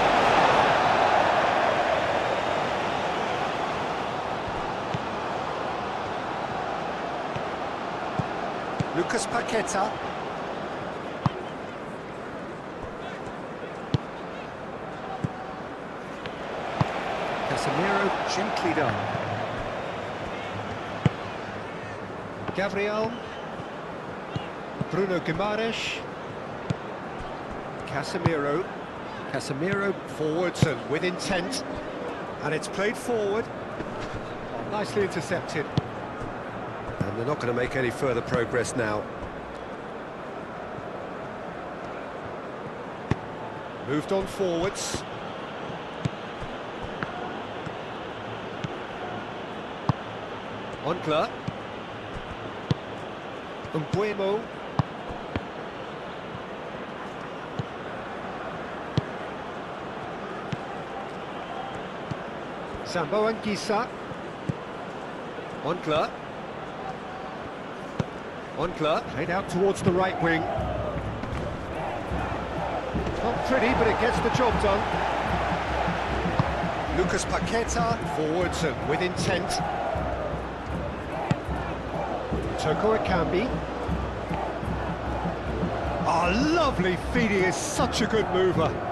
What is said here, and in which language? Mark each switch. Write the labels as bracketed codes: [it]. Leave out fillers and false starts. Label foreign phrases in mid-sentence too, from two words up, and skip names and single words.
[en] Lucas Paqueta. Casemiro, gently done. Gabriel. Bruno Guimaraes. Casemiro. Casemiro forwards and with intent. And it's played forward. Nicely intercepted. And they're not going to make any further progress now. Moved on forwards. Moncler. Umbuemo. Sambo Anguissa. Moncler. Moncler, played out towards the right wing. Not pretty, but it gets the job done. Lucas Paqueta, forwards and with intent. Toko Akambi. Oh, lovely feed, he is such a good mover.